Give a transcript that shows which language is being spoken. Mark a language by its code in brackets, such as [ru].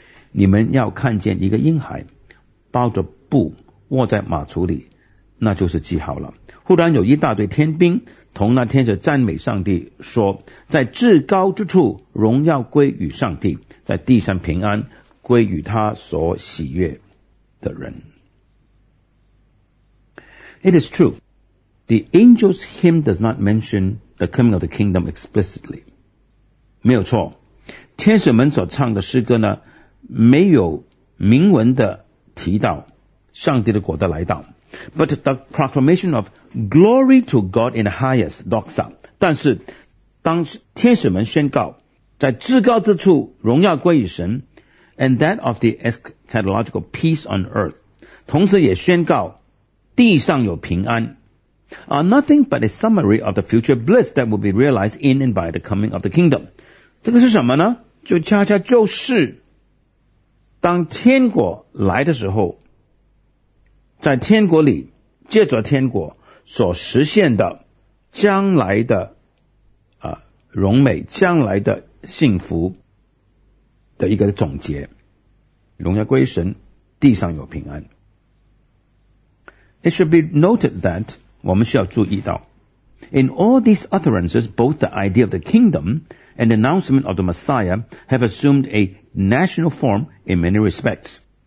[zh] 你们要看见一个婴孩包着布卧在马槽里，那就是记号了。忽然有一大队天兵同那天使赞美上帝说，在至高之处荣耀归于上帝，在地上平安归于他所喜悦的人。 [en] It is true, the angel's hymn does not mention the coming of the kingdom explicitly. [zh] 没有错，天使们所唱的诗歌呢，没有明文的提到上帝的国的来到。 [en] But the proclamation of glory to God in the highest, doxa. [zh] 但是当天使们宣告在至高之处荣耀归于神， [en] and that of the eschatological peace on earth, [zh] 同时也宣告地上有平安， [en] are nothing but a summary of the future bliss that will be realized in and by the coming of the kingdom. [zh] 这个是什么呢？就恰恰就是当天国来的时候，在天国里借着天国所实现的将来的荣美，将来的幸福的一个总结，荣耀归神，地上有平安。 [en] It should be noted that [zh] 我们需要注意到 [en] In all these utterances, both the idea of the kingdom and the announcement of the Messiah have assumed a national form in many respects.